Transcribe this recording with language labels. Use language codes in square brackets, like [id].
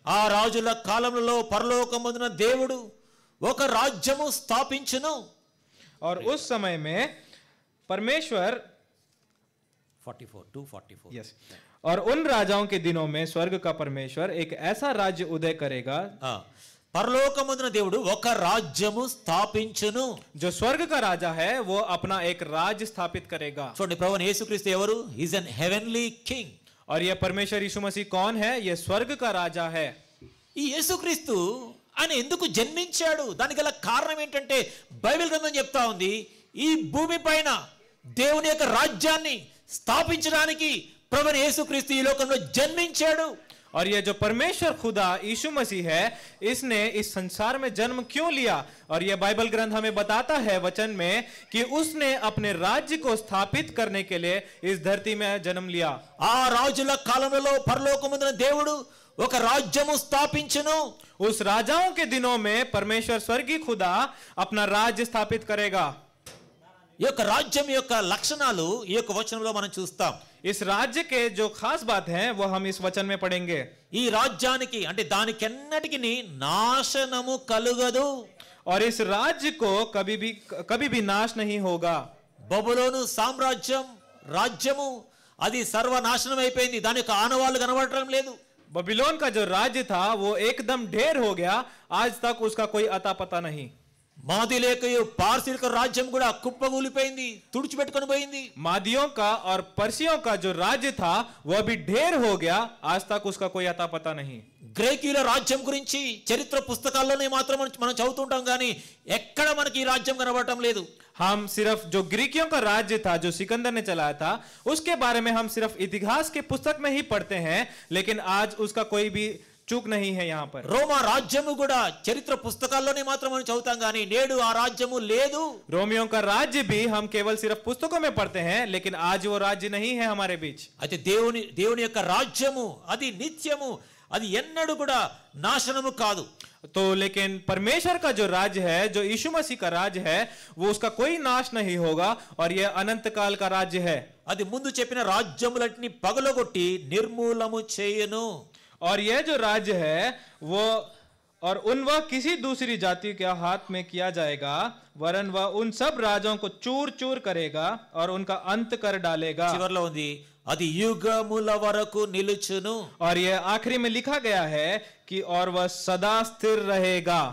[te] ఆ రాజుల కాలములో పరలోకమందున దేవుడు ఒక రాజ్యము స్థాపించును. [hi] और उस समय में परमेश्वर 44 यस और उन राजाओं के दिनों में स्वर्ग का परमेश्वर एक ऐसा राज्य उदय करेगा. [te] పరలోకమందున దేవుడు ఒక రాజ్యము స్థాపించును. [hi] जो स्वर्ग का राजा है वो अपना एक राज्य स्थापित करेगा. [te] చూడండి ప్రభువైన యేసుక్రీస్తు ఎవరు? [en] He is an heavenly king. [hi] और यह परमेश्वर यीशु मसीह कौन है? यह स्वर्ग का राजा है. [te] ఈ యేసుక్రీస్తు ఆయన ఎందుకు జన్మించాడు? దానికి గల కారణం ఏంటంటే బైబిల్ గ్రంథం చెప్తా ఉంది ఈ భూమి పైన దేవుని యొక్క రాజ్యాన్ని స్థాపించడానికి ప్రభువైన యేసుక్రీస్తు ఈ లోకంలో జన్మించాడు. [hi] और यह जो परमेश्वर खुदा यीशु मसीह है इसने इस संसार में जन्म क्यों लिया? और यह बाइबल ग्रंथ हमें बताता है वचन में कि उसने अपने राज्य को स्थापित करने के लिए इस धरती में जन्म लिया. [te] ఆ రాజుల కాలంలో పరలోకమందున దేవుడు ఒక రాజ్యము స్థాపించును. [hi] उस राजाओं के दिनों में परमेश्वर स्वर्गीय खुदा अपना राज्य स्थापित करेगा. [te] ఈ యొక్క రాజ్యం యొక్క లక్షణాలు ఈ యొక్క వచనంలో మనం చూస్తాం. [hi] इस राज्य के जो खास बात है वो हम इस वचन में पढ़ेंगे. [te] ఈ రాజ్యానికి అంటే దానికెన్నటికి నాశనము కలుగదు. [hi] और इस राज्य को कभी भी नाश नहीं होगा. [te] బబులోను సామ్రాజ్యం రాజ్యము అది సర్వనాశనం అయిపోయింది. దాని యొక్క ఆనవాళ్ళు కనబడటం లేదు. [hi] बबीलोन का जो राज्य था वो एकदम ढेर हो गया, आज तक उसका कोई अता पता नहीं. [te] మాది లేకయు పార్సీల రాజ్యం కూడా కుప్పగూలిపోయింది, తుడిచిపెట్టుకొని పోయింది. [hi] मादियों का और पर्सियों का जो राज्य था वह भी ढेर हो गया, आज तक उसका कोई अता पता नहीं. [te] గ్రీకుల రాజ్యం గురించి చరిత్ర పుస్తకాల్లోనే మాత్రం మనం చదువుతుంటాం, కానీ ఎక్కడ మనకి ఈ రాజ్యం కనబడటం లేదు. [hi] हम सिर्फ जो ग्रीकियों का राज्य था जो सिकंदर ने चलाया था उसके बारे में हम सिर्फ इतिहास के पुस्तक में ही पढ़ते हैं, लेकिन आज उसका कोई भी चूक नहीं है. यहाँ पर [te] రోమా రాజ్యము కూడా చరిత్ర పుస్తకాల్లోనే మాత్రం మనం చదువుతాం, కానీ నేడు ఆ రాజ్యము లేదు. [hi] रोमियों का राज्य भी हम केवल सिर्फ पुस्तकों में पढ़ते हैं, लेकिन आज वो राज्य नहीं है हमारे बीच. [te] అయితే దేవుని యొక్క రాజ్యము అది నిత్యము, అది ఎన్నడూ కూడా నాశనము కాదు. [hi] तो लेकिन परमेश्वर का जो राज्य है, जो यीशु मसीह का राज्य है, वो उसका कोई नाश नहीं होगा और यह अनंत काल का राज्य है. [te] అది ముందు చెప్పిన రాజ్యములన్నీ పగలగొట్టి నిర్మూలము చేయను. [hi] और यह जो राज्य है वो और वह किसी दूसरी जाति के हाथ में किया जाएगा, वरन वह उन सब राजों को चूर चूर करेगा और उनका अंत कर डालेगा. [te] చివర్లో ఉంది అది యుగముల వరకు నిలుచును. [hi] और यह आखिरी में लिखा गया है कि और वह सदा स्थिर रहेगा.